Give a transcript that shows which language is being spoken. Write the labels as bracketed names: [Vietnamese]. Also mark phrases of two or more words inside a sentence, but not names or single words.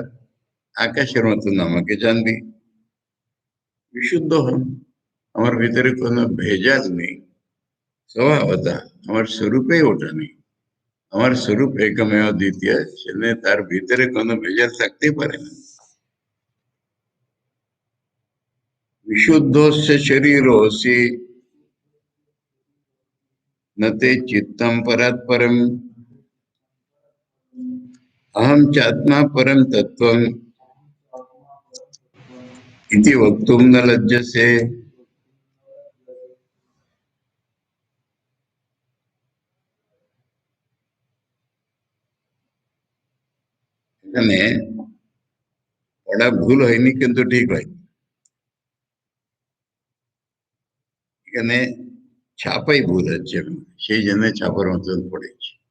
[Bangla] আকাশের মতন আমাকে জানবি। বিশুদ্ধ হন, আমার ভিতরে কোনো ভেজাল নেই। স্বভাবতা, আমার স্বরূপেই ওটা নেই। আমার স্বরূপ [Sanskrit] একমেव দ্বিতীয়, [Bangla] সেখানে তার ভিতরে কোনো ভেজাল থাকতেই পারে না। [Sanskrit] विशुद्धोस्य शरीरोऽसि न ते चित्तं परात्परम् अहं चात्मा परं तत्त्वम् इति वक्तुं न लज्जसे। [Bangla] এখানে পড়া ভুল হয়নি কিন্তু ঠিক হয়। এখানে ছাপাই ভুল হচ্ছে, সেই জন্য ছাপার মতন পড়েছি।